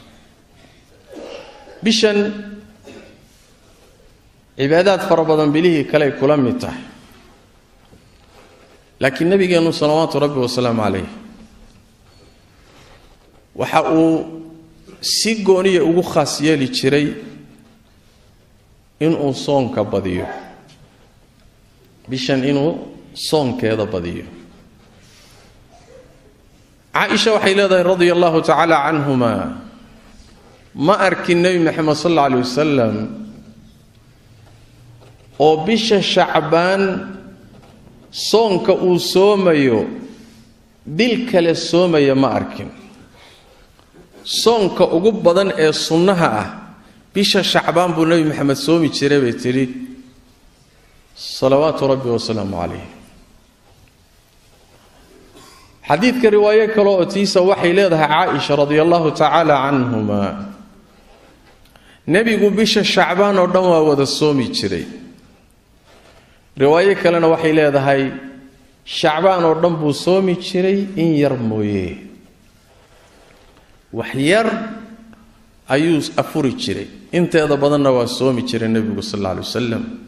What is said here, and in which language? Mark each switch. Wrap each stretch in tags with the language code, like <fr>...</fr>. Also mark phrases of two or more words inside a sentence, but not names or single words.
<so>bishan cibaadaad fara badan bilihii kale kula mid tahay, laakiin nabigeena</so> <ar>صلوات ربي وسلام عليه</ar> <so>waxa uu si gooniya ugu khaas yeeli jiray inuu soonka badiyo, bishan inuu soonkeeda badiyo. Aisha waxay leedahay</so> <ar>رضي الله تعالى عنهما,</ar> <so>ma arkin nabi Muhammad</so> <ar>صلى الله عليه وسلم</ar> <so>oo bisha Shacbaan soonka uu soomayo bil kale soomaya ma arkin. soonka ugu badan ee sunnaha ah bisha Shacbaan buu nabi Muhammad soomi jiray bay tiri</so> <ar>صلوات ربي وسلامه عليه.</ar> <so>xadiidka riwaayo kale oo tiisa waxay leedahay Aisha</so> <ar>رضي الله تعالى عنهما,</ar> <so>nabigu bisha Shacbaan oo dhan waa wada soomi jiray. riwaayo kalena waxay leedahay Shacbaan oo dhan buu soomi jiray in yar mooyee, wax yar ayuu afuri jiray, inteeda badanna waa soomi jiray nabigu</so> <ar>صلى الله عليه وسلم.</ar>